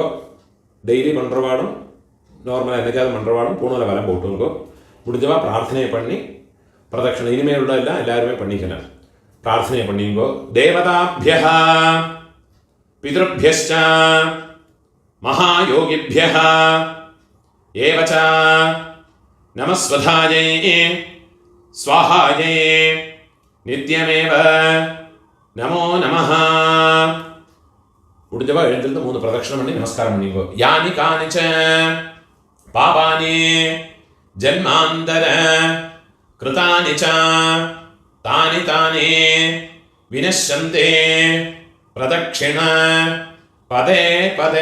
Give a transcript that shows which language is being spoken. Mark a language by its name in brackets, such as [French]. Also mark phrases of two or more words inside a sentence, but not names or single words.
[Tamil] டெய்லி பண்றவாடும் நார்மலாக என்னைக்காவது பண்றவாடும் பூணால வரம் போட்டுங்கோ. முடிஞ்சவா பிரார்த்தனையை பண்ணி பிரதட்சணை இனிமேல் உள்ள எல்லாம் எல்லாருமே பண்ணிக்கணும். பிரார்த்தனை பண்ணிங்கோ. [Sanskrit] देवताभ्यः पितृभ्यश्च महायोगिभ्यः एव च नमस्वधायै स्वाहायै नित्यमेव नमो नमः. [Tamil] முடிஞ்சவா எழுந்திருந்து 3 பிரதட்சணம் பண்ணி நமஸ்காரம் பண்ணிக்கோ. [Sanskrit] यानि कानिच पापानि जन्मान्तर कृतानि च तानि तानि विनश्यन्ति प्रदक्षिण पदे पदे.